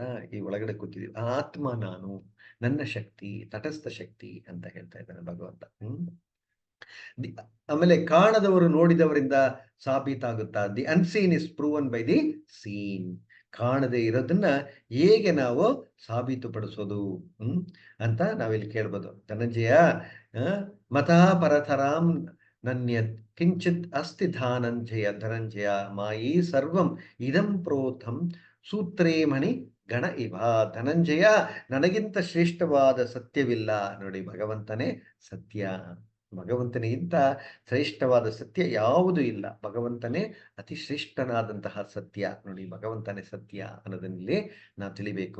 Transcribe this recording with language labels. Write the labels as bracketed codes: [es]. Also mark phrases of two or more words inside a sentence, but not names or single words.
[kn] ಈ ಒಳಗಡೆ ಕೂತಿದ್ದೀವಿ, ಆ ಆತ್ಮ ನಾನು, ನನ್ನ ಶಕ್ತಿ, ತಟಸ್ಥ ಶಕ್ತಿ ಅಂತ ಹೇಳ್ತಾ ಇದ್ದಾನೆ ಭಗವಂತ. ಆಮೇಲೆ ಕಾಣದವರು ನೋಡಿದವರಿಂದ ಸಾಬೀತಾಗುತ್ತಾ. [en] The unseen is proven by the seen. [kn] ಕಾಣದೇ ಇರೋದನ್ನ ಹೇಗೆ ನಾವು ಸಾಬೀತುಪಡಿಸೋದು ಅಂತ ನಾವಿಲ್ಲಿ ಕೇಳ್ಬೋದು. [sa] ಧನಂಜಯ ಮತಃ ಪರತರಾಂ ನನ್ಯ ಕಿಂಚಿತ್ ಅಸ್ತಿ ಧನಂಜಯ ಮಾಯಿ ಸರ್ವಂ ಇದಂ ಪ್ರೋಥಂ ಸೂತ್ರೇ ಮಣಿ ಗಣ ಇವ. [kn] ಧನಂಜಯ, ನನಗಿಂತ ಶ್ರೇಷ್ಠವಾದ ಸತ್ಯವಿಲ್ಲ. ನೋಡಿ, ಭಗವಂತನೇ ಸತ್ಯ. ಭಗವಂತನಿಗಿಂತ ಶ್ರೇಷ್ಠವಾದ ಸತ್ಯ ಯಾವುದೂ ಇಲ್ಲ. ಭಗವಂತನೇ ಅತಿ ಶ್ರೇಷ್ಠನಾದಂತಹ ಸತ್ಯ. ನೋಡಿ, ಭಗವಂತನೇ ಸತ್ಯ ಅನ್ನೋದನ್ನಿಲ್ಲಿ ನಾವು ತಿಳಿಬೇಕು.